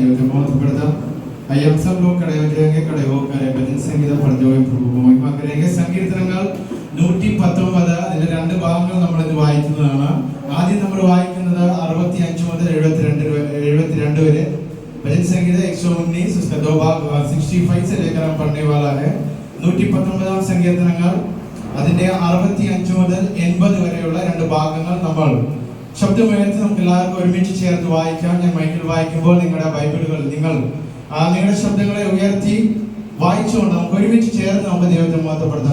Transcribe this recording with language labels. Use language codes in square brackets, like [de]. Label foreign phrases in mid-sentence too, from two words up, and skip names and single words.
[hi] महत्वपूर्ण आइए हम सब लोग खड़े हो जाएंगे, खड़े होकर भजन संगीत पढ़ते हुए प्रभु को महिमा करेंगे. [ml] സങ്കീർത്തനങ്ങൾ 119 അതിന്റെ രണ്ട് ഭാഗങ്ങൾ നമ്മൾ ഇന്ന് വായിക്കുന്നതാണ്. ആദ്യം നമ്മൾ വായിക്കുന്നത് 65 മുതൽ 72 വരെ. [hi] भजन संगीत 119 उसका दो भाग 65 से लेकर हम पढ़ने वाला है. [ml] 119 സങ്കീർത്തനങ്ങൾ അതിന്റെ 65 മുതൽ 80 വരെയുള്ള രണ്ട് ഭാഗങ്ങൾ നമ്മൾ ശബ്ദമുയർത്തി നമുക്ക് എല്ലാവർക്കും ഒരുമിച്ച് ചേർത്ത് വായിക്കാം. ഞാൻ മൈക്കിൽ വായിക്കുമ്പോൾ നിങ്ങളുടെ ബൈബിളുകൾ നിങ്ങളുടെ ശബ്ദങ്ങളെ ഉയർത്തി വായിച്ചുകൊണ്ട് നമുക്ക് ഒരുമിച്ച് ചേർന്ന് നമുക്ക് ദൈവത്തെ മഹത്വപ്പെടുത്താം.